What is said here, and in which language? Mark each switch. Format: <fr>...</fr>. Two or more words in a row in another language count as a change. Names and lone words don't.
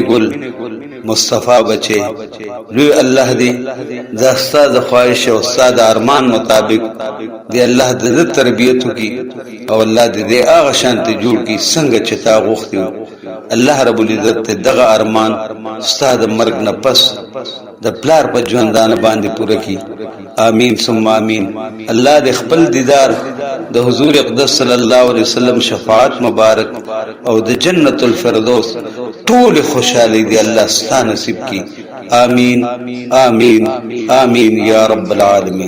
<ps>ګل مصطفی بچي لوی الله دې د استاد خواهش او استاد ارمان مطابق دې الله دې تربیت کی او الله دې هغه شانت جوړ کی څنګه چې تا غوښتي</ps> <ar>الله رب العزت</ar> <ps>دغه ارمان استاد مرګ نه پس د پلار په ژوندانه باندې پوره کی</ps> <ar>آمین ثم آمین</ar> <ps>الله دې خپل دیدار د حضور اقدس</ps> <ar>صلی الله علیه وسلم</ar> <ps>شفاعت مبارک او د</ps> <ar>جنت الفردوس</ar> <ps>ټول خوشالي دې الله ستاسو نصیب کی</ps> <ar>آمین آمین آمین یا رب العالمین</ar>